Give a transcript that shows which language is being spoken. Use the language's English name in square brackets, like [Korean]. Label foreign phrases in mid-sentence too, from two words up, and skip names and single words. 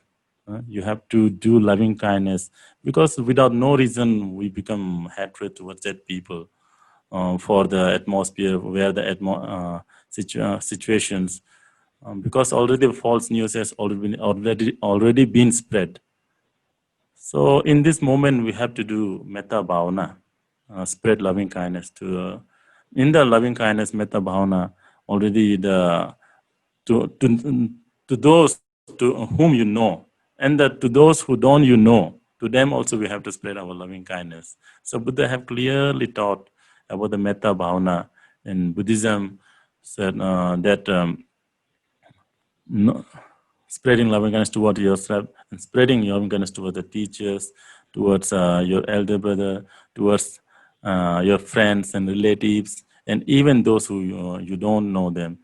[English] You have to do loving kindness, because without no reason we become hatred towards that people for the atmosphere where the situations, because already false news has already been spread. So in this moment we have to do [Pali] metta bhavana, [English] spread loving kindness to in the loving kindness [Pali] metta bhavana, [English] already the to those to whom you know, and that to those who don't you know, to them also we have to spread our loving kindness. So Buddha have clearly taught about the [Pali] metta bhavana [English] in Buddhism, said that no, spreading loving kindness toward yourself and spreading loving kindness toward the teachers, towards your elder brother, towards your friends and relatives, and even those who you don't know them.